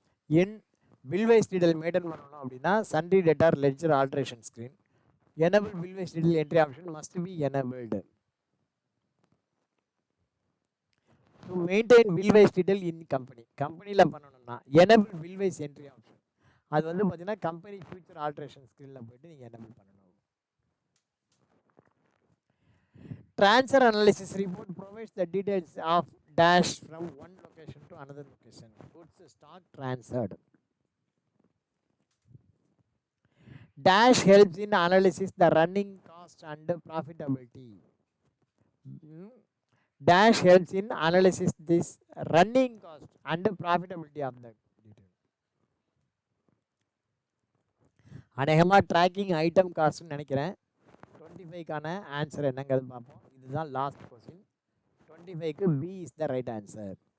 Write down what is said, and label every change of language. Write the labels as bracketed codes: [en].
[en] In bill wise detail maintain [ta] பண்ணனும் அப்படின்னா [en] sundry debtor ledger alteration screen, enable bill wise detail entry option must be enabled. To maintain bill wise detail in company, [ta] கம்பெனியில் பண்ணணும்னா [en] enable bill wise entry option. [ta] அது வந்து பார்த்தீங்கன்னா company future alteration ஸ்கிரீனில் போய்ட்டு நீங்கள் enable பண்ணணும். [en] Transfer analysis report provides the details of dash from one location to another location. Goods stock transferred. Dash helps in analysis the running cost and profitability. Dash helps in analysis this running cost and profitability of the detail. [ta] அநேகமாக tracking item காஸ்ட்னு நினைக்கிறேன். 25க்கான answer என்னங்கிறது பார்ப்போம். இதுதான் last question. [en] 25க்கு B is the right answer.